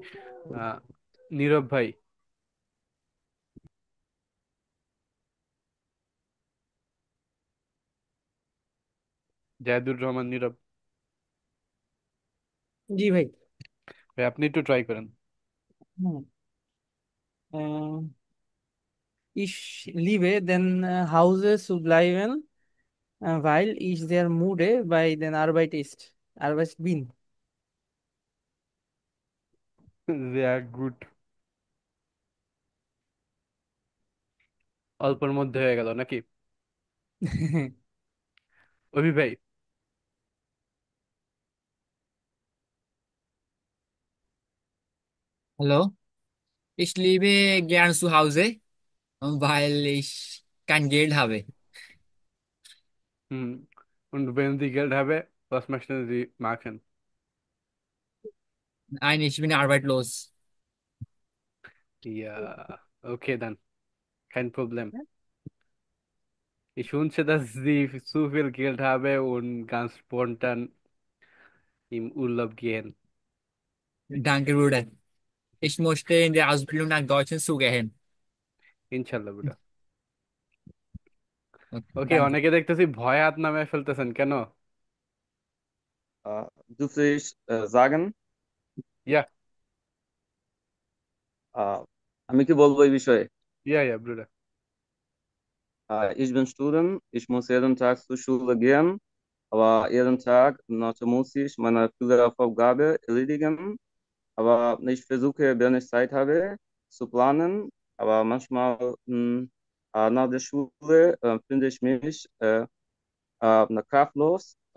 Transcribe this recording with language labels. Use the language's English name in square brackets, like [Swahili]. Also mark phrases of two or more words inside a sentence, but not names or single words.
[Bangla] আহ নীরব ভাই, জায়দুর রহমান নীরব জি ভাই। ভাই, আপনি একটু ট্রাই করেন। হুম। আহ, [German] Ich liebe den Hause zu bleiben, weil ich sehr müde bei den Arbeit bin. [Bangla] গুড, অল্পের মধ্যে হয়ে গেল নাকি? অভি ভাই, [German] Hallo, ich liebe gern zu Hause, weil ich kein Geld habe. hm. Und wenn Sie Geld haben, was möchten Sie machen? Nein, ich bin arbeitslos. Ja, okay, dann, kein Problem. Ich wünsche, dass Sie zu viel Geld haben und ganz spontan im Urlaub gehen. Danke, Bruder. Ich möchte in der Ausbildung nach Deutschland zugehen. [Arabic] إن شاء الله বুড়া। [German] Okay, [Bangla] ওকে, [German] danke. [Bangla] অনেকে দেখতেছি ভয় হাত নামে ফেলতেছেন কেন? [German] Dürfte ich sagen, ইয়া, äh, [Bangla] আমি কি বলবো এই বিষয়ে? [German] ja ja Bruder. Ich bin Student, ich muss jeden Tag zur Schule gehen, aber jeden Tag muss ich meine Schüleraufgabe erledigen. Aber ich versuche, wenn ich Zeit habe, zu planen. Aber manchmal nach der Schule finde ich mich kraftlos.